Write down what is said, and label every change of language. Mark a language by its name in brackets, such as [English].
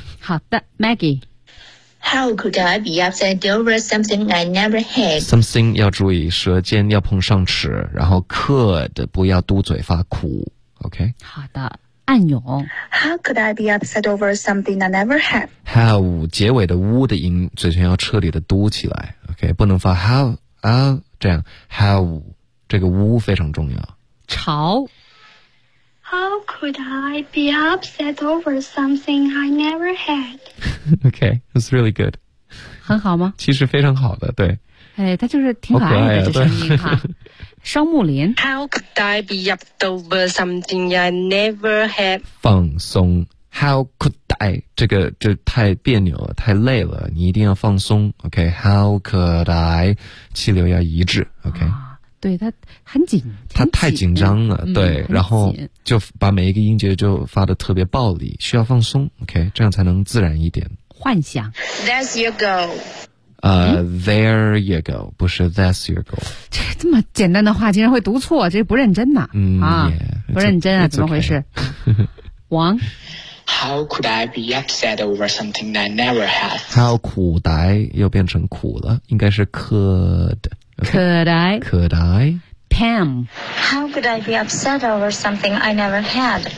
[Chinese] 好的 ，Maggie. [English] How could I be upset over something I never had? [Chinese] Something 要注意，舌尖要碰上齿，然后 could 不要嘟嘴发苦 ，OK? 好的。暗涌。 [English] How could I be upset over something I never had? [Chinese] How 结尾的呜的音，嘴唇要彻底的嘟起来。 OK， 不能发 how 啊、这样。How 这个呜非常重要。潮。 [English] How could I be upset over something I never had? OK, that's really good. [Chinese] 很好吗？其实非常好的，对。哎，他就是挺可爱的，好可爱啊、这声音哈。双木林。 [English] How could I be upset over something I never had? [Chinese] 放松。 [English] How could I? [Chinese] 这个就太别扭了，太累了，你一定要放松。 [English] OK, how could I? [Chinese] 气流要一致。 [English] OK,、啊、 [Chinese] 对，他很 紧。他太紧张了、对，然后就把每一个音节就发得特别暴力，需要放松。 OK, 这样才能自然一点。幻想。 [English] There's your go. There you go, [Chinese] 不是 [English] that's your go. [Chinese] 这么简单的话竟然会读错，这不认真呐、不认真啊，怎么回事？王。 [English] How could I be upset over something I never had? How could I [Chinese] 又变成苦了，应该是 could. [English] Could I? Could I? Pam. How could I be upset over something I never had?